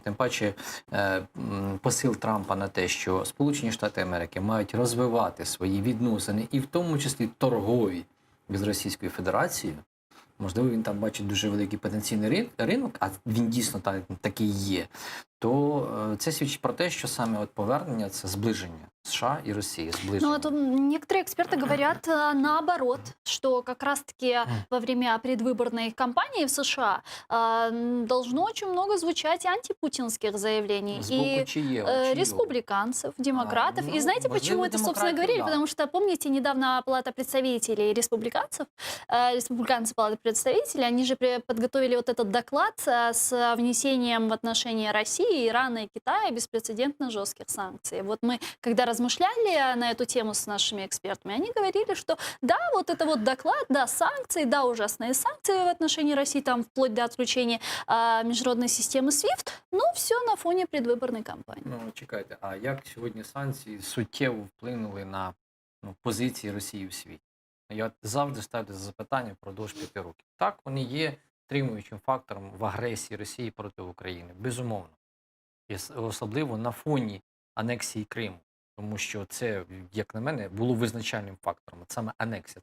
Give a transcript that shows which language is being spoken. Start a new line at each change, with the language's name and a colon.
Ukrainian: Тим паче посил Трампа на те, що Сполучені Штати Америки мають розвивати свої відносини і в тому числі торгові з Російською Федерацією. Можливо, він там бачить дуже великий потенційний ринок, а він дійсно такий є, то це свідчить про те, що саме повернення – це зближення США
Russian: и России, сближение. Ну, некоторые эксперты говорят наоборот, что как раз-таки во время предвыборной кампании в США должно очень много звучать антипутинских заявлений и республиканцев, демократов. И знаете, почему это, собственно, говорили? Да. Потому что, помните, недавно Палата представителей республиканцев, республиканцы Палаты представителей, они же подготовили вот этот доклад с внесением в отношении России, Ирана и Китая беспрецедентно жестких санкций. Вот мы, когда размышляли на эту тему с нашими экспертами, они говорили, что да, вот это вот доклад, да, санкции, да, ужасные санкции в отношении России, там вплоть до отключения международной системы SWIFT, но все на фоне предвыборной кампании.
Ukrainian: Ну, чекайте, а як сьогодні санкції суттєво вплинули на позиції Росії в світі? Я завжди ставлю запитання впродовж 5 років. Так, вони є стримуючим фактором в агресії Росії проти України, безумовно. І особливо на фоні анексії Криму. Тому що це, як на мене, було визначальним фактором. От саме анексія.